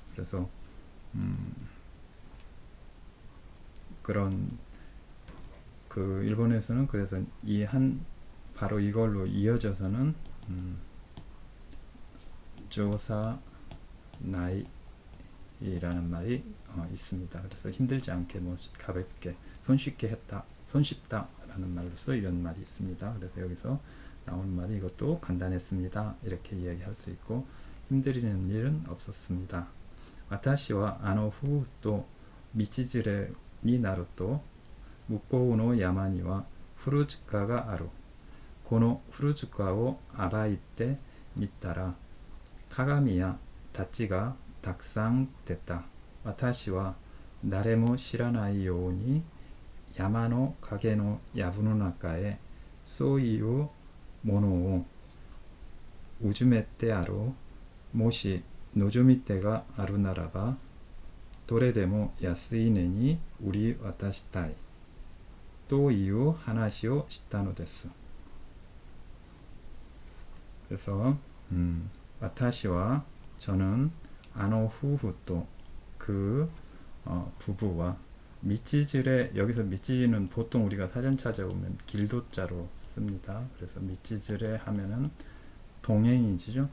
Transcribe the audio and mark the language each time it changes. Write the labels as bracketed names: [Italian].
[Korean] 그래서 그런 그 일본에서는 그래서 바로 이걸로 이어져서는 조사 나이라는 말이 있습니다. 그래서 힘들지 않게 뭐 가볍게 손쉽게 했다, 손쉽다 라는 말로서 이런 말이 있습니다. 그래서 여기서 나오는 말이 이것도 간단했습니다 이렇게 이야기할 수 있고, 힘들이는 일은 없었습니다. [Japanese] 私は夫婦と道連れになると向こうの山には古塚がある。この古塚を歩いてみたら鏡や太刀がたくさん出た。私は誰も知らないように山の陰の藪の中へそういうものをうずめてあろう。もし望み手があるならばどれでも安い値に売り渡したいという話をしたのです。 [Korean] 그래서 와타시와 저는 후후또 그 부부와 미치즈레, 여기서 미치는 보통 우리가 사전 찾아보면 길도자로 씁니다. 그래서 미치즈레 하면은 동행이죠.